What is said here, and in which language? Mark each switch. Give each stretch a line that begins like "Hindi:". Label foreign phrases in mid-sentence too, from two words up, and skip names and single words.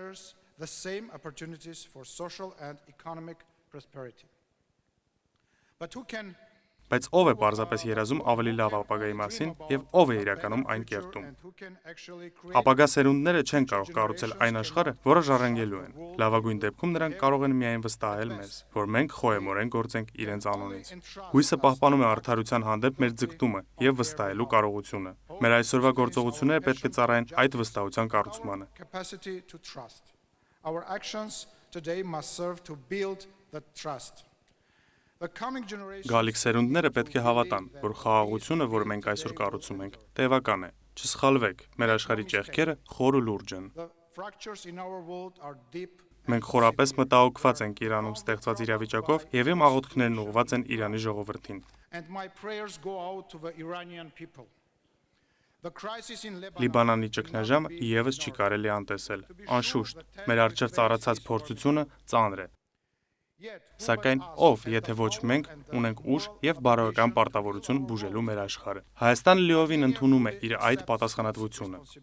Armenian: Բայց ով է պարզապես երազում ավելի լավ ապագայի մասին եւ ով է իրականում այն կերտում։ Ապագա սերունդները չեն կարող կառուցել այն աշխարհը, որը ժառանգելու են։ Լավագույն դեպքում նրանք կարող են միայն վստահել մեզ, որ մենք խոհեմորեն գործենք իրենց անունից։ Հույսը պահպանում է արդարության հանդեպ մեր ձգտումը եւ վստահելու կարողությունը։ Մեր այսօրվա գործողությունները պետք է ծառայեն այդ վստահության կառուցմանը։
English: Our actions today must serve to build that trust.
Armenian: Գալիք սերունդները պետք է հավատան, որ խաղաղությունը, որ մենք այսօր կառուցում ենք, տևական է։ Չսխալվեք, մեր աշխարհի ճեղքերը խոր ու լուրջ են։ Մենք խորապես մտահոգված ենք Իրանում ստեղծված իրավիճակով եւ իմ աղոթքներն ուղղված են Իրանի ժողովրդին։ Լիբանանի ճգնաժամը եւս չի կարելի անտեսել։ Անշուշտ, մեր առջև ծառացած փորձությունը ծանր է։ Սակայն ով, եթե ոչ մենք, ունենք ուժ եւ բարոյական պարտավորություն բուժելու մեր աշխարհը։ Հայաստանը լիովին ընդունում է իր այդ պատասխանատվությունը։